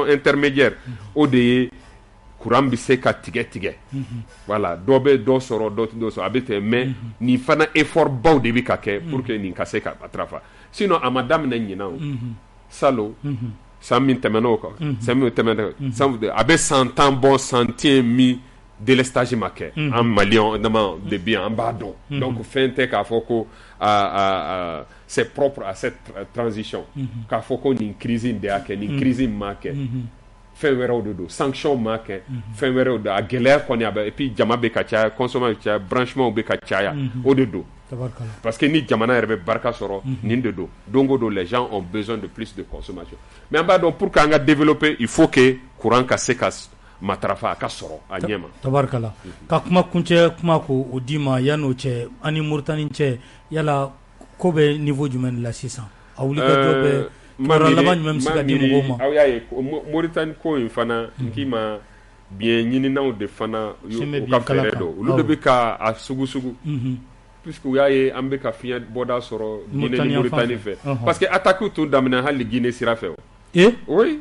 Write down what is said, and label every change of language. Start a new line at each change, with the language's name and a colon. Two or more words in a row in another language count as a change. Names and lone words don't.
Bambara: intermédiaire o de ye courant bɛ se ka tigɛ voilà dɔ bɛ dɔ sɔrɔ dɔ tɛ dɔ sɔrɔ a bɛ tɛ mais nin fana effort baw de bɛ ka kɛ
French: pour que
Bambara: nin ka se ka matarafa sinon a ma daminɛ ɲinan o salon san min tɛmɛn'o kan san min tɛmɛna a bɛ 100 ans bɔ 101 min délestage ma kɛ an maliyɛn dama de bi an b'a dɔn donc fɛn tɛ k'a fɔ ko
French: c'est propre à cette transition
Bambara: k'a fɔ ko nin crise in de y'a kɛ nin crise in m'a kɛ fɛn wɛrɛw de don sanction m'a kɛ fɛn wɛrɛw de a gɛlɛya kɔni a bɛ
French: et puis
Bambara: jama bɛ ka caya consommation bɛ caya branchement bɛ ka caya o de don parce que ni jamana yɛrɛ bɛ barika sɔrɔ nin de don don o don
French: les gens ont besoin de plus de consommation
Bambara: mais an b'a dɔn pour qu'an ka développer
French: il faut que
Bambara: courant ka se ka matarafa a ka sɔrɔ a ɲɛ ma tabarikala ka kuma kuncɛ kuma ko o di ma yan'o cɛ ani Muritani cɛ yala ko bɛ niveau jumɛn la sisan a wulikajɔ bɛ kibaruya laban jumɛn bɛ se ka di mɔgɔw ma aw y'a ye Muritani ko in fana n k'i ma biɲɛ ɲininaw de fana u ka fɛɛrɛ dɔn olu de bɛ ka a sugu puisque u y'a ye an bɛ ka fiɲɛ bɔda sɔrɔ Guinée ni Muritani fɛ
French: parce que
Bambara: attaque tun daminɛ hali Guinée sira fɛ oui